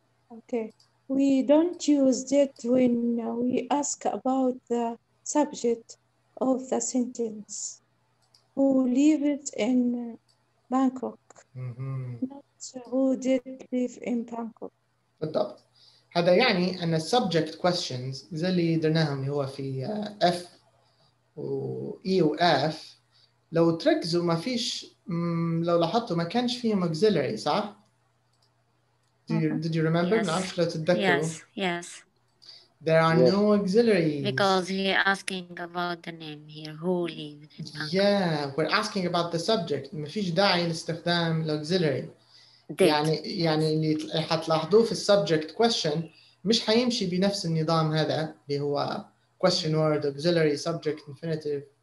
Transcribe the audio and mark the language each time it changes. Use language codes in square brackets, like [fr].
[en] Okay. We don't use it when we ask about the subject of the sentence. Who lived in Bangkok? Not who did live in Bangkok. [ar] بالضبط. هذا يعني أن subject questions زي اللي درناهم اللي هو في F و E و F لو تركزوا ما فيش لو لاحظتوا ما كانش فيهم auxiliary صح؟ [en] Did you remember؟ Yes. [ar] نعرفش لو تتذكروا. [en] Yes. There are Yes. no auxiliaries. Because he asking about the name here. Who lived in Bangkok? Yeah, we're asking about the subject. [ar] ما فيش داعي لاستخدام auxiliary. [en] Did. [ar] يعني اللي حتلاحظوه في subject question مش حيمشي بنفس النظام هذا اللي هو question word auxiliary subject infinitive.